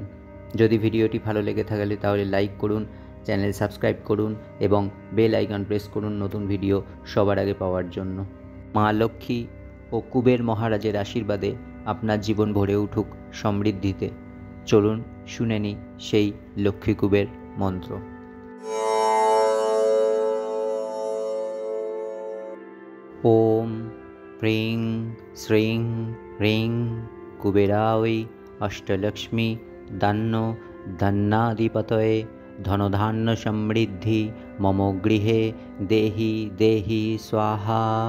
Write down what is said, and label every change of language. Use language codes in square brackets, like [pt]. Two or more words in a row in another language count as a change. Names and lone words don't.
[bn] যদি ভিডিওটি ভালো লেগে থাকে তাহলে লাইক করুন, [en] channel subscribe [bn] করুন এবং [en] bell icon press [bn] করুন নতুন ভিডিও সবার আগে পাওয়ার জন্য। মা লক্ষ্মী ও কুবের মহারাজের আশীর্বাদে আপনার জীবন ভরে উঠুক সমৃদ্ধিতে। চলুন শুনে নিই সেই লক্ষ্মী কুবের মন্ত্র। [sa] ওম প্রিং শ্রীং হ্রিং কুবেরায় অষ্টলক্ষ্মী দান্ন ধন্নাধিপতয়ে ধনধান্য সমৃদ্ধি মম গৃহে দেহি দেহি স্বাহা।